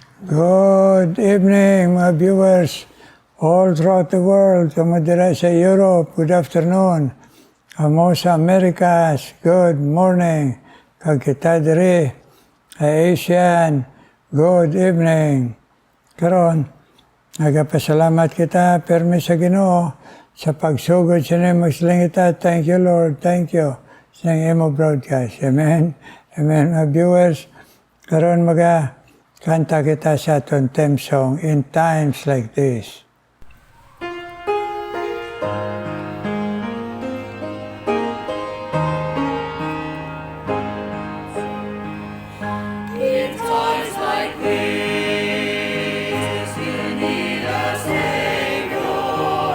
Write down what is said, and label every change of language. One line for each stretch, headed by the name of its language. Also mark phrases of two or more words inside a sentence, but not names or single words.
English: Good evening, mga viewers all throughout the world.
Hiligaynon: Kamadira sa Europe,
English: good afternoon.
Hiligaynon: Amo sa Americas,
English: good morning.
Hiligaynon: Kag kita diri Asian,
English: good evening.
Hiligaynon: Karon, nagapasalamat kita permi sa Ginoo sa pagsugod sa nimo maglingita.
English: Thank you, Lord. Thank you.
Hiligaynon: Sa imo broadcast. Amen. Amen, mga viewers. Karon kanta kita sa aton theme song, In Times Like This.
English: In times like this, you need a Savior.